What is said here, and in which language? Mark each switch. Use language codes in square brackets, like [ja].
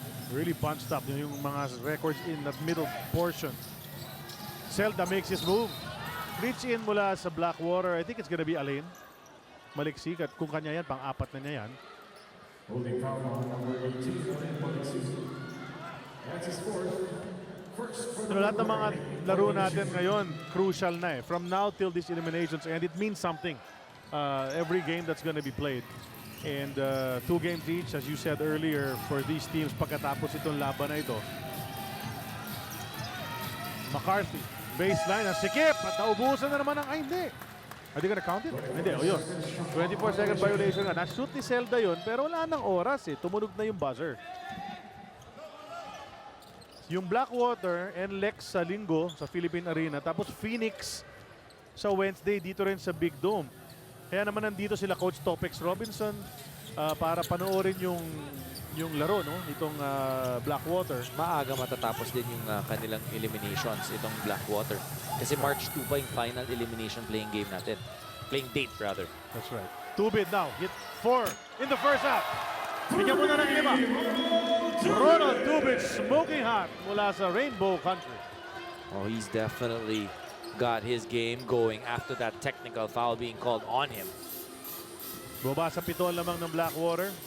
[en] Really punched up yung mga records in that middle portion. Zelda makes his move. Reach in mula sa Blackwater. I think it's gonna be Alain Maliksik. [tl] At kung kanya yan, pang-apat na niya yan. [en] Holding foul on number 18, that's his fourth. [tl] So, lahat ng mga laro natin ngayon, crucial na eh. [en] From now till these eliminations, and it means something. Every game that's gonna be played. And 2 games each, as you said earlier, for these teams [tl] pagkatapos itong laban na ito. McCarthy, baseline, ang sikip, at naubusan na naman ang, ay hindi. [en] Are they gonna count it? [tl] Hindi, o yun. 24-second violation nga. Na-shoot ni Zelda yun, pero wala nang oras eh. Tumunog na yung buzzer. Yung Blackwater and Lex sa Linggo sa Philippine Arena, tapos Phoenix sa Wednesday dito rin sa Big Dome. Kaya naman nandito sila Coach Topex Robinson para panoorin yung laro no itong Blackwater. Maaga matatapos din yung kanilang eliminations, itong Blackwater. Kasi March 2 pa yung final elimination playing game natin. [en] Playing date rather. That's right. Two-bid now. Hit 4 in the first half. [tl] Bigyan mo na ng 5. [en] Ronald Tubit smoking hot [tl] mula sa [en] Rainbow Country. Oh, he's definitely got his game going after that technical foul being called on him. [tl] Bumaba sa 7 lamang ng Blackwater.